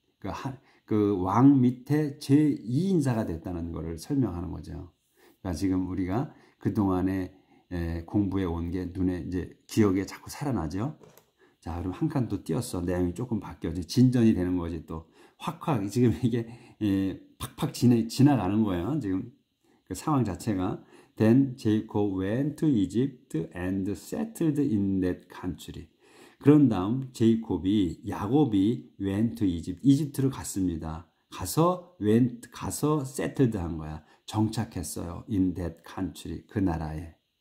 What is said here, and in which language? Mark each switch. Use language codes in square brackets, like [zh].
[ko] 그 왕 밑에 제2인자가 됐다는 것을 설명하는 거죠. 그러니까 지금 우리가 그동안에 공부해 온 게 눈에 이제 기억에 자꾸 살아나죠. 자, 그럼 한 칸 또 띄었어. 내용이 조금 바뀌어. 진전이 되는 거지 또. 확 지금 이게 팍팍 지나가는 거예요. 지금 그 상황 자체가. [en] Then Jacob went to Egypt and settled in that country. [ko] 그런 다음 야곱이 [en] went to Egypt, [ko] 이집트로 갔습니다. 가서 settled 한 거야. 정착했어요. [en] in that country, [ko] 그 나라에.